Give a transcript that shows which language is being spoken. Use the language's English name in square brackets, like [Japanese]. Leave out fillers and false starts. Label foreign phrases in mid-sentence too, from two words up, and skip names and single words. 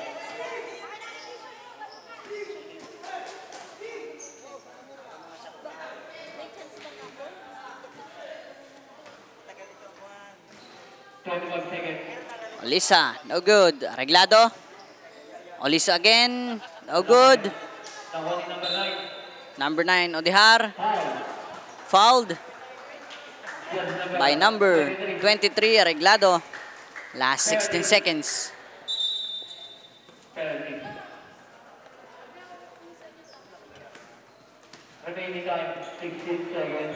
[English] Olisa, no good. Areglado. Olisa again, no good. Number 9, Odihar. Fouled by number 23, Areglado. Last 16 seconds. Penalty. Remaining time 16 seconds.